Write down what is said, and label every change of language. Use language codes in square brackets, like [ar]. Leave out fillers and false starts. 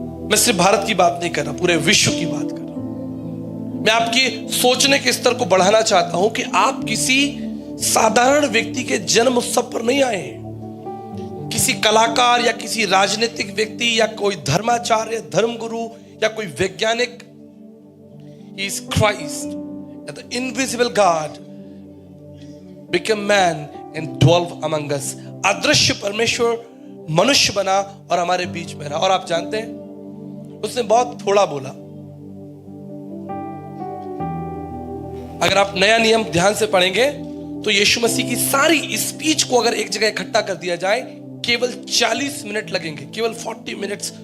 [hi] मैं सिर्फ भारत की बात नहीं कर रहा, पूरे विश्व की बात कर रहा हूं। मैं आपकी सोचने के स्तर को बढ़ाना चाहता हूं कि आप किसी साधारण व्यक्ति के जन्म उत्सव पर नहीं आए, किसी कलाकार या किसी राजनीतिक व्यक्ति या कोई धर्माचार्य, धर्मगुरु या कोई वैज्ञानिक। [en] He is Christ, the invisible God became man and dwelt among us. [hi] अदृश्य परमेश्वर मनुष्य बना और हमारे बीच में रहा। और आप जानते हैं, उसने बहुत थोड़ा बोला। अगर आप नया नियम ध्यान से पढ़ेंगे तो यीशु मसीह की सारी स्पीच को अगर एक जगह इकट्ठा कर दिया जाए केवल 40 मिनट लगेंगे, केवल 40 मिनट्स।